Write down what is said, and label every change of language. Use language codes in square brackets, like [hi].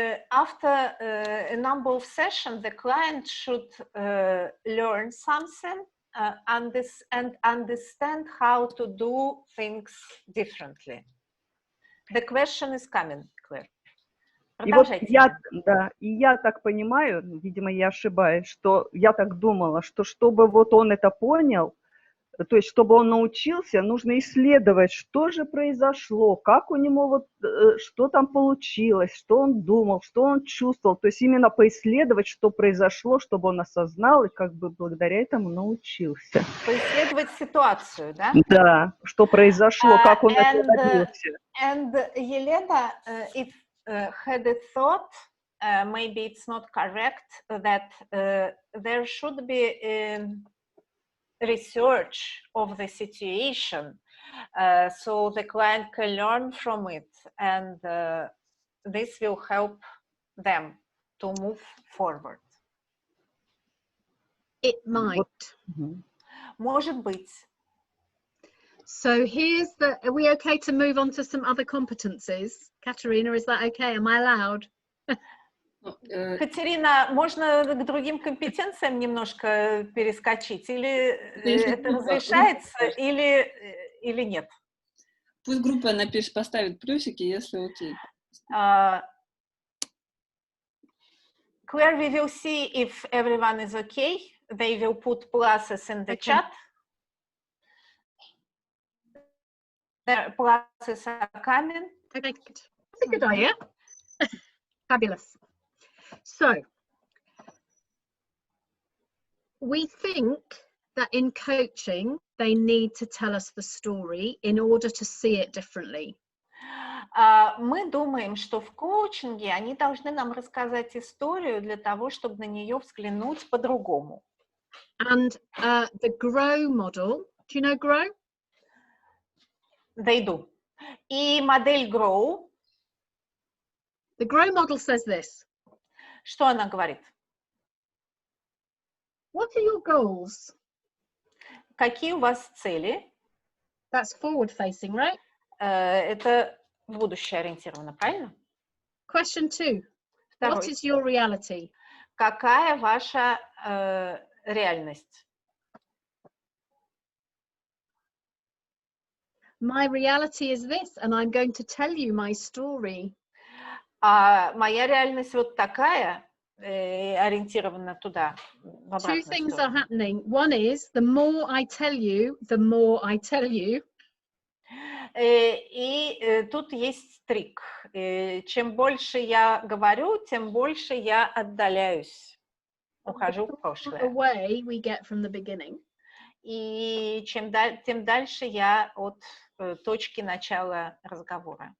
[en] After a number of sessions, the client should learn something and understand how to do things differently. The question is coming, Claire. [ru] И вот я так понимаю, видимо, я ошибаюсь, что я так думала, что чтобы вот он это понял, то есть чтобы он научился, нужно исследовать, что же произошло, как у него вот, что там получилось, что он думал, что он чувствовал, то есть именно поисследовать, что произошло, чтобы он осознал и как бы благодаря этому научился. Поисследовать ситуацию, да? Да, что произошло, как он это добился. [en] And Елена, if had a thought, maybe it's not correct, that there should be research of the situation, so the client can learn from it, and this will help them to move forward. It might. [ru] Может быть. [en] So here's the, are we okay to move on to some other competencies? Katerina, is that okay? Am I allowed? [ru] Катерина, можно к другим компетенциям немножко перескочить? Или это разрешается, или нет? Пусть группа поставит плюсики, если окей. [en] Claire, we will see if everyone is okay. They will put pluses in the chat. The pluses are coming. Okay, good. That's a good idea. Fabulous. So, we think that in coaching, they need to tell us the story in order to see it differently. [ru] Мы думаем, что в коучинге они должны нам рассказать историю для того, чтобы на нее взглянуть по-другому. [en] And the GROW model, do you know GROW? They do. [ru] И модель GROW. [en] The GROW model says this. [ru] Что она говорит? [en] What are your goals? [ru] Какие у вас цели? [en] That's forward facing, right? [ru] Это в будущее ориентировано, правильно? [en] Question 2. [ru] Второй. [en] What is your reality? [ru] Какая ваша реальность? [en] My reality is this, and I'm going to tell you my story. [ru] Моя реальность вот такая, ориентирована туда. [en] Two things are happening. One is, the more I tell you, the more I tell you. [ru] И тут есть трик. Чем больше я говорю, тем больше я отдаляюсь. Ухожу в прошлое. [en] Away we get from the beginning. [ru] И тем дальше я от точки начала разговора.